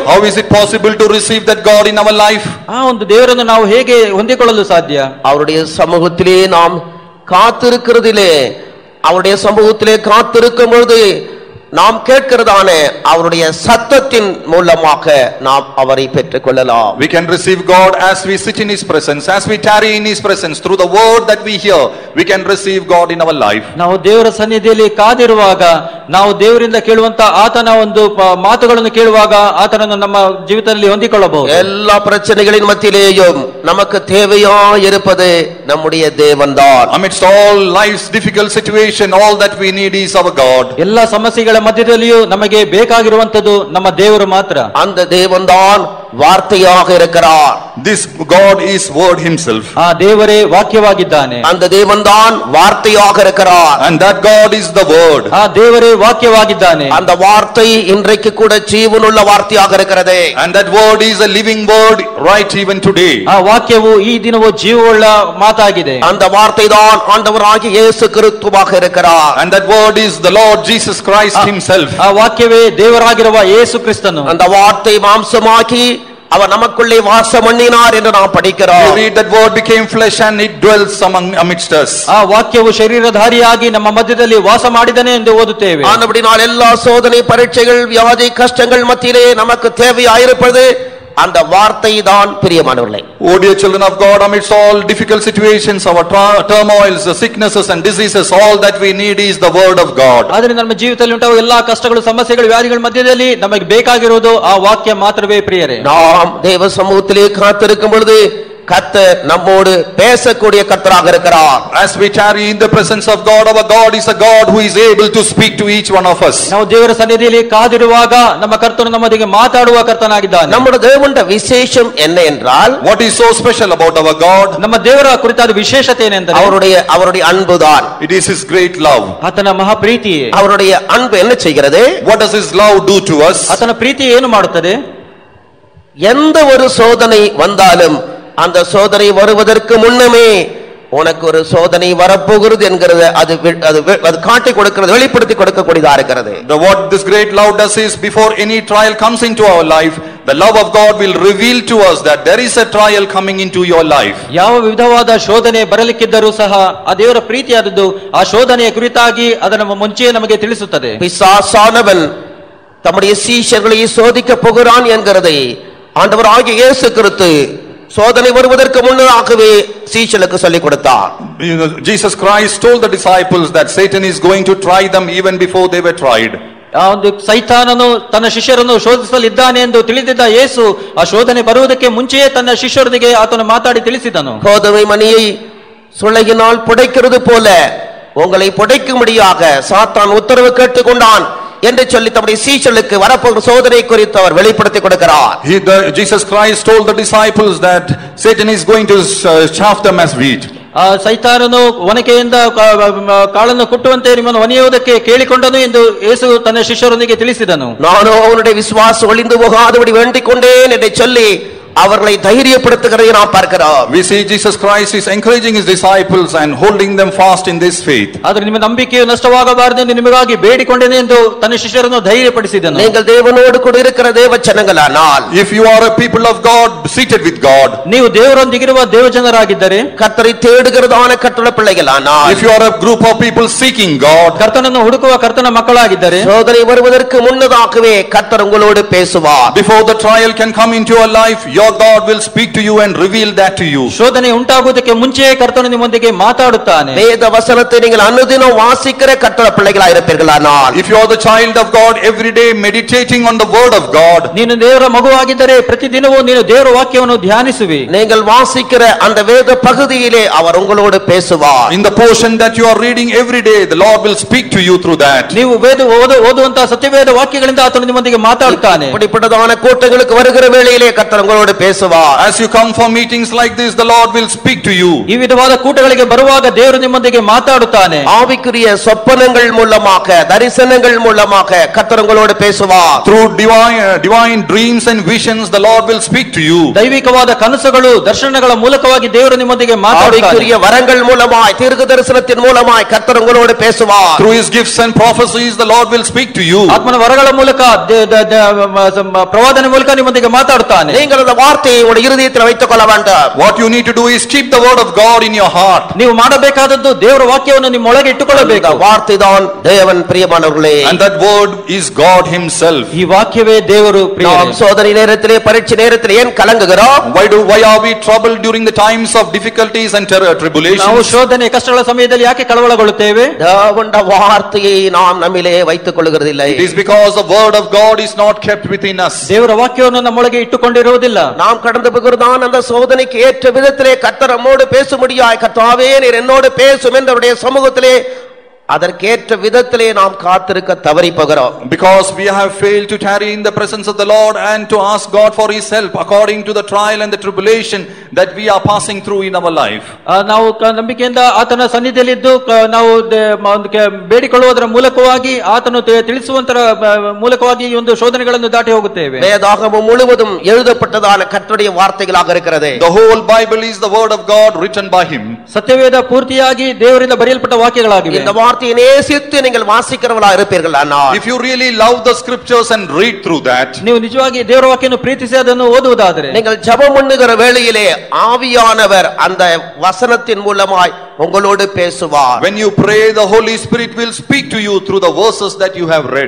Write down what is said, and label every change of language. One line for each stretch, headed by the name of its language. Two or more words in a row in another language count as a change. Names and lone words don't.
English: How is it possible to receive that God in our life?
Kannada: ಆ ಒಂದು ದೇವರನ್ನು ನಾವು ಹೇಗೆ ಹೊಂದಿಕೊಳ್ಳಲು ಸಾಧ್ಯ?
Tamil: அவருடைய சமூகத்திலே நாம் காத்திருக்கிறதிலே, அவருடைய சமூகத்திலே காத்திருக்கும் பொழுது நாம் கேட்கிறதான அவருடைய சத்தத்தின் மூலமாக நாம் அவரை பெற்றுக் கொள்ளலாம்.
English: We can receive God as we sit in his presence, as we tarry in his presence, through the word that we hear. We can receive God in our life.
Kannada: ನಾವು ದೇವರ ಸನ್ನಿಧಿಯಲ್ಲಿ ಕಾದಿರುವಾಗ, ನಾವು ದೇವರಿಂದ ಕೇಳುವಂತ ಆತನ ಒಂದು ಮಾತುಗಳನ್ನು ಕೇಳುವಾಗ ಆತನನ್ನು ನಮ್ಮ ಜೀವಿತದಲ್ಲಿ ಹೊಂದಿಕೊಳ್ಳಬಹುದು.
Tamil: எல்லா பிரச்சனைகளின் மத்தியிலேயும் நமக்கு தேவையாய் இருப்பது நம்முடைய தேவன்தான்.
English: Amidst all life's difficult situation, all that we need is our God.
Kannada: ಎಲ್ಲ ಸಮಸ್ಯೆಗಳ ಮಧ್ಯದಲ್ಲಿಯೂ ನಮಗೆ ಬೇಕಾಗಿರುವಂತದ್ದು ನಮ್ಮ ದೇವರು ಮಾತ್ರ.
Tamil: அந்த தேவன்தான் வார்த்தையாக இருக்கிறார்.
English: This God is word himself.
Kannada: ಆ ದೇವರೇ ವಾಕ್ಯವಾಗಿದ್ದಾನೆ.
Tamil: அந்த தேவன்தான் வார்த்தையாக இருக்கிறார்.
English: And that God is the word.
Kannada: ಆ ದೇವರೇ ವಾಕ್ಯವಾಗಿದ್ದಾನೆ.
Tamil: அந்த வார்த்தை இன்றைக்கு கூட ஜீவனுள்ள வார்த்தையாக இருக்கிறது.
English: And that word is a living word right even today.
Kannada: ಆ ವಾಕ್ಯವು ಈ ದಿನವೂ ಜೀವವುಳ್ಳ ಮಾತಾಗಿದೆ.
Tamil: அந்த வார்த்தை தான் ஆண்டவராகிய இயேசு கிறிஸ்துவாக இருக்கிறார்.
English: And that word is the Lord Jesus Christ himself.
Kannada: ಆ ವಾಕ್ಯವೇ ದೇವರಾಗಿರುವ ಯೇಸು ಕ್ರಿಸ್ತನು.
Tamil: அந்த வார்த்தை மாம்சமாகி அவர் நமக்குள்ளே வாசம் பண்ணினார் என்று நாம் படிக்கிறோம்.
English: We read that word became flesh and it dwells amidst us.
Kannada: ಆ ವಾಕ್ಯವು ಶರೀರಧಾರಿಯಾಗಿ ನಮ್ಮ ಮಧ್ಯದಲ್ಲಿ ವಾಸ ಮಾಡಿದನೆ ಎಂದು ಓದುತ್ತೇವೆ.
Tamil: ஆனபடியால் எல்லா சோதனை பரீட்சைகள் வியாதி கஷ்டங்கள் மத்தியிலே நமக்கு தேவையாயிருப்பது அந்த வார்த்தை தான் பிரியமானவர்களே.
English: Oh dear children of God, amidst all difficult situations, our turmoils, sicknesses and diseases, all that we need is the word of God.
Kannada: ಆದ್ದರಿಂದ ನಮ್ಮ ಜೀವಿತದಲ್ಲಿ ಉಂಟಾಗುವ ಎಲ್ಲಾ ಕಷ್ಟಗಳು ಸಮಸ್ಯೆಗಳು ವ್ಯಾಧಿಗಳ ಮಧ್ಯದಲ್ಲಿ ನಮಗೆ ಬೇಕಾಗಿರುವುದು ಆ ವಾಕ್ಯ ಮಾತ್ರವೇ ಪ್ರಿಯರೇ.
Tamil: நாம் தேவ சமூகத்திலே காத்திருக்கும் பொழுது கர்த்தர் நம்மோடு பேசக்கூடிய கர்த்தராக இருக்கிறார்.
English: As we tarry in the presence of God, our God is a God who is able to speak to each one of us.
Kannada: ನಾವು ದೇವರ ಸನ್ನಿಧಿಯಲ್ಲಿ ಕಾದಿರುವಾಗ ನಮ್ಮ ಕರ್ತನು ನಮ್ಮೊಂದಿಗೆ ಮಾತಾಡುವ ಕರ್ತನಾಗಿದ್ದಾನೆ.
Tamil: நம்முடைய தேவனுடைய விசேஷம் என்ன என்றால்,
English: what is so special about our God?
Kannada: ನಮ್ಮ ದೇವರ ಕುರಿತಾದ ವಿಶೇಷತೆ ಏನೆಂದರೆ
Tamil: அவருடைய அன்புதான்.
English: It is his great love.
Kannada: ಆತನ ಮಹಾಪ್ರೀತಿ.
Tamil: அவருடைய அன்பு என்ன செய்கிறது?
English: What does his love do to us?
Kannada: ಆತನ ಪ್ರೀತಿ ಏನು ಮಾಡುತ್ತದೆ?
Tamil: எந்த ஒரு சோதனை வந்தாலும் அந்த சோதனை வருவதற்கு முன்னமே உனக்கு ஒரு சோதனை வரப்போகிறது என்கிறது அது காட்டி கொடுக்கிறது, வெளிப்படுத்தி கொடுக்கக்கூடியதா இருக்கிறது.
English: What this great love does is, before any trial comes into our life, the love of God will reveal to us that there is a trial coming into your life.
Kannada: ಯಾವ ವಿಧವಾದ ಶೋಧನೆ ಬರಲಿಕ್ಕಿದ್ದರೂ ಸಹ ಆ ದೇವರ ಪ್ರೀತಿಯಾದದ್ದು ಆ ಶೋಧನೆಯ ಕುರಿತಾಗಿ ಅದನ್ನು ಮುಂಚೆ ನಮಗೆ ತಿಳಿಸುತ್ತದೆ.
Tamil: பிசாசானவன் தம்முடைய சீஷர்களை சோதிக்க போகிறான் என்கிறதை ஆண்டவராகிய இயேசு கிறிஸ்து சோதனை வருவதற்கு முன்னதாகவே சீஷர்களுக்கு சொல்லிக் கொடுத்தார்.
English: Jesus Christ told the disciples that Satan is going to try them even before they were tried.
Kannada: ಆ ಒಂದು ಸೈತಾನನು ತನ್ನ ಶಿಷ್ಯರನ್ನು ಶೋಧಿಸಲಿದ್ದಾನೆ ಎಂದು ತಿಳಿದಿದ್ದ ಯೇಸು ಆ ಶೋಧನೆ ಬರುವುದಕ್ಕೆ ಮುಂಚೆಯೇ ತನ್ನ ಶಿಷ್ಯರೊಂದಿಗೆ ಆತನು ಮಾತಾಡಿ ತಿಳಿಸಿದನು.
Tamil: கோதுமை மணியை சுளையினால் புடைக்கிறது போல உங்களை புடைக்கும்படியாக சாத்தான் உத்தரவு கேட்டுக்கொண்டான் என்று சொல்லி தம்முடைய சீஷர்களுக்கு வரப்போகிற சோதனை குறித்து அவர் வெளிப்படுத்தி கொடுக்கிறார்.
English: Jesus Christ told the disciples that Satan is going to chaff them as wheat.
Kannada: ಆ ಸೈತಾನನು ಒನಕೆಯಿಂದ ಕಾಳನ್ನು ಕುಟ್ಟುವಂತೆ ನಿಮ್ಮನ್ನು ಒನೆಯುವುದಕ್ಕೆ ಕೇಳಿಕೊಂಡನು ಎಂದು ಯೇಸು ತನ್ನ ಶಿಷ್ಯರೊಂದಿಗೆ ತಿಳಿಸಿದನು.
Tamil: ನಾನು ಅವனுடைய விசுவாசம் ஒளிந்து போகாதபடி வேண்டிக் கொண்டேன் என்று சொல்லி அவர்களை தைரியப்படுத்துகிறதை நாம் பார்க்கிறோம்.
English: We see Jesus Christ is encouraging his disciples and holding them fast in this faith.
Kannada: ಆದರೆ ನಿಮ್ಮ ನಂಬಿಕೆಯು ನಷ್ಟವಾಗಬಾರದೆಂದು ನಿಮಗಾಗಿ ಬೇಡಿಕೊಂಡೇನೆ ಎಂದು ತನ್ನ ಶಿಷ್ಯರನ್ನು ಧೈರ್ಯಪಡಿಸಿದನು.
Tamil: நீங்கள் தேவனோடு கூட இருக்கிற தேவ ஜனங்களானால்,
English: if you are a people of God seated with God,
Kannada: ನೀವು ದೇವರೊಂದಿಗಿರುವ ದೇವಜನರಾಗಿದ್ದರೆ,
Tamil: கர்த்தரை தேடுகிறதான கர்த்தருடைய பிள்ளைகளானால்,
English: if you are a group of people seeking God,
Kannada: ಕರ್ತನನ್ನು ಹುಡುಕುವ ಕರ್ತನ ಮಕ್ಕಳಾಗಿದ್ದರೆ,
Tamil: சோதனை வருவதற்கு முன்னதாகவே கர்த்தர் உங்களோடு பேசுவார்.
English: before the trial can come into your life, your God will speak to you and reveal that to you.
Kannada: ಶೋಧನೆ ಉಂಟಾಗುವುದಕ್ಕೆ ಮುಂಚೆಯೇ ಕರ್ತನು ನಿಮ್ಮೊಂದಿಗೆ ಮಾತಾಡುತ್ತಾನೆ.
Tamil: வேத வசனத்தை நீங்கள் அனுதினம் வாசிக்கிற கர்த்தருடைய பிள்ளைகளாய் இருப்பீர்களானால்,
English: if you are the child of God, every day meditating on the word of God,
Kannada: ನೀನು ದೇವರ ಮಗುವಾಗಿದ್ದರೆ ಪ್ರತಿದಿನವೂ ನೀನು ದೇವರ ವಾಕ್ಯವನ್ನು ಧ್ಯಾನಿಸುವಿ.
Tamil: நீங்கள் வாசிக்கிற அந்த வேத பகுதியிலே அவர் உங்களோடு பேசுவார்.
English: in the portion that you are reading every day, the Lord will speak to you through that.
Kannada: ನೀವು ಓದುವಂತಹ ಸತ್ಯವೇದ ವಾಕ್ಯಗಳಿಂದ ಆತನು ನಿಮ್ಮೊಂದಿಗೆ ಮಾತಾಡುತ್ತಾನೆ.
Tamil: இப்படிப்பட்டதான கூட்டங்களுக்கு வருகிற வேளையிலே கர்த்தர் உங்களோடு பேசுவார்.
English: as you come for meetings like this, the Lord will speak to you.
Kannada: ಈ ವಿಧವಾದ ಕೂಟಗಳಿಗೆ ಬರುವಾಗ ದೇವರು ನಿಮ್ಮೊಂದಿಗೆ ಮಾತಾಡುತ್ತಾನೆ.
Tamil: ஆவிக்குரிய சொப்பனங்கள் மூலமாக, தரிசனங்கள் மூலமாக கர்த்தர் உங்களோடு பேசுவார்.
English: through divine dreams and visions, the Lord will speak to you.
Kannada: ದೈವಿಕವಾದ ಕನಸುಗಳು ದರ್ಶನಗಳ ಮೂಲಕವಾಗಿ ದೇವರು ನಿಮ್ಮೊಂದಿಗೆ ಮಾತಾಡುತ್ತಾನೆ.
Tamil: ஆவிக்குரிய வரங்கள் மூலமாய், தீர்க்க தரிசனத்தின் மூலமாய் கர்த்தர் உங்களோடு பேசுவார்.
English: through his gifts and prophecies, the Lord will speak to you.
Kannada: ಆತ್ಮನ ವರಗಳ ಮೂಲಕ ಪ್ರವಾದನೆ ಮೂಲಕ ನಿಮ್ಮೊಂದಿಗೆ ಮಾತಾಡುತ್ತಾನೆ.
Tamil: நீங்கள் அந்த வார்த்தையை உங்களுடைய இருதயத்தில் வைத்துக் கொள்ள வேண்டும்.
English: what you need to do is keep the word of God in your heart.
Kannada: ನೀವು ಮಾಡಬೇಕಾದದ್ದು ದೇವರ ವಾಕ್ಯವನ್ನು ನಿಮ್ಮ ಒಳಗೆ ಇಟ್ಟುಕೊಳ್ಳಬೇಕು.
Tamil: வார்த்தை தான் தேவன் பிரியமானவர்களே,
English: and that word is God himself.
Kannada: ಈ ವಾಕ್ಯವೇ ದೇವರು.
Tamil: நாம் சோதனை நேரத்திலே, பரீட்சை நேரத்திலே ஏன் கலங்குகிறோம்?
English: why are we troubled during the times of difficulties and tribulations?
Kannada: ನಾವು ಶೋಧನೆ ಕಷ್ಟಗಳ ಸಮಯದಲ್ಲಿ ಯಾಕೆ ಕಳವಳಗೊಳ್ಳುತ್ತೇವೆ?
Tamil: தேவனுடைய வார்த்தையை நாம் நம்மிலே வைத்துக் கொள்கிறதில்லை.
English: it is because the word of God is not kept within us.
Kannada: ದೇವರ ವಾಕ್ಯವನ್ನು ನಮ್ಮೊಳಗೆ ಇಟ್ಟುಕೊಂಡಿರುವುದಿಲ್ಲ.
Tamil: நாம் கடந்து போகிறதான அந்த சோதனைக்கு ஏற்ற விதத்திலே கர்த்தர் நம்மோடு பேசும்படியாய், கர்த்தாவே நீர் என்னோடு பேசும் என்று அவருடைய சமூகத்திலே அதற்கேற்ற விதத்திலே நாம் காத்திருக்க தவறி போகிறோம்.
English: Because we have failed to tarry in the presence of the Lord and to ask God for His help according to the trial and the tribulation that we are passing through in our life.
Kannada: ನಾವು ನಂಬಿಕೆಯಿಂದ ಆತನ ಸನ್ನಿಧಿಯಲ್ಲಿದ್ದು ನಾವು ಬೇಡಿಕೊಳ್ಳುವುದರ ಮೂಲಕವಾಗಿ ಆತನು ತಿಳಿಸುವಂತರ ಮೂಲಕವಾಗಿ ಈ ಒಂದು ಶೋಧನೆಗಳನ್ನು ದಾಟಿ ಹೋಗುತ್ತೇವೆ.
Tamil: வேதாகமம் முழுவதும் எழுதப்பட்டதான கர்த்தருடைய வார்த்தைகளாக இருக்கிறது.
English: The whole Bible is the word of God written by Him.
Kannada: ಸತ್ಯವೇದ ಪೂರ್ತಿಯಾಗಿ ದೇವರಿಂದ ಬರೆಯಲ್ಪಟ್ಟ ವಾಕ್ಯಗಳಾಗಿವೆ.
Tamil: இந்த வார்த்தையை நேசித்து நீங்கள் வாசிக்கிறவர்களாக இருப்பீர்கள் ஆனால்,
English: if you really love the scriptures and read through that,
Kannada: ನೀವು ನಿಜವಾಗಿ ದೇವರ ವಾಕ್ಯವನ್ನು ಪ್ರೀತಿಸಿ ಅದನ್ನು ಓದುವುದಾದರೆ,
Tamil: நீங்கள் ஜெபம் பண்ணுகிற வேளையிலே ஆவியானவர் அந்த வசனத்தின் மூலமாய் உங்களோடு பேசுவார்.
English: when you pray, the Holy Spirit will speak to you through the verses that you have read.